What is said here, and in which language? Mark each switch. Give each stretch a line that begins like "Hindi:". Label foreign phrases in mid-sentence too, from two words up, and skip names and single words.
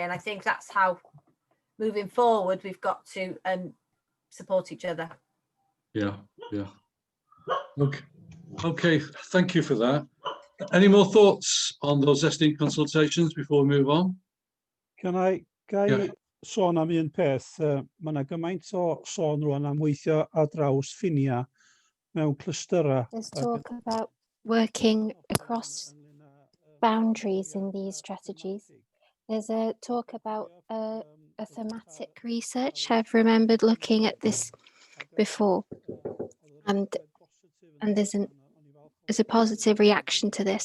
English: And I think that's how moving forward we've got to support each other. Yeah. Okay, thank you for that. Any more thoughts on those Estyn consultations before we move on? Can I
Welsh: sôn am un peth? Mae yna gymaint o sôn rwan am weithio ar draws ffinia mewn clystyra.
English: There's talk about working across boundaries in these strategies. There's a talk about a thematic research. I've remembered looking at this before, and there's a positive reaction to this.